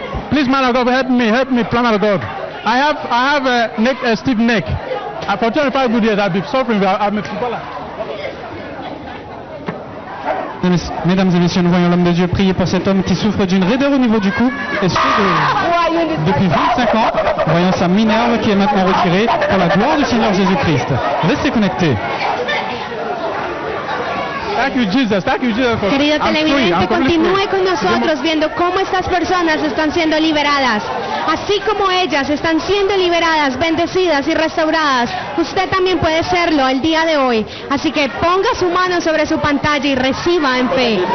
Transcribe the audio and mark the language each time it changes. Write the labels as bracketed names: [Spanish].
[English] Please, man of God, help me, man of God. I have a stiff neck. For 25 good years, I've been suffering. I'm a footballer. [French] Mesdames et messieurs, nous voyons l'homme de Dieu prier pour cet homme qui souffre d'une raideur au niveau du cou, et ce depuis 25 ans. Nous voyons sa minerve qui est maintenant retirée pour la gloire du Seigneur Jésus-Christ. Restez connectés. [English] Thank you, Jesus. Thank you, Jesus. [Spanish] Querido televidente, continúe con nosotros viendo cómo estas personas están siendo liberadas. Así como ellas están siendo liberadas, bendecidas y restauradas, usted también puede serlo el día de hoy. Así que ponga su mano sobre su pantalla y reciba en fe.